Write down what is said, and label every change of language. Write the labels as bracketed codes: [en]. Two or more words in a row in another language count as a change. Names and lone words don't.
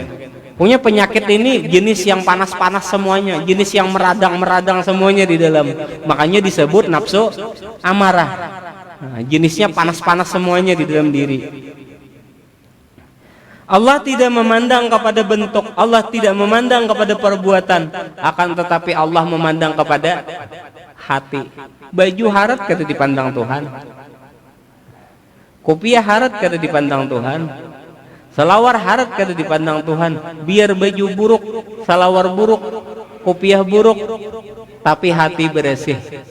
[id] Punya penyakit ini jenis yang panas-panas semuanya, jenis yang meradang-meradang semuanya di dalam. Makanya disebut nafsu amarah. Nah, jenisnya panas-panas semuanya di dalam diri. Allah tidak memandang kepada bentuk, Allah tidak memandang kepada perbuatan, akan tetapi Allah memandang kepada hati. [bjn] Baju harat kada dipandang Tuhan, kopiah harat kada dipandang Tuhan, selawar harat kada dipandang Tuhan. [id] Biar baju buruk, selawar buruk, kopiah buruk, tapi hati bersih.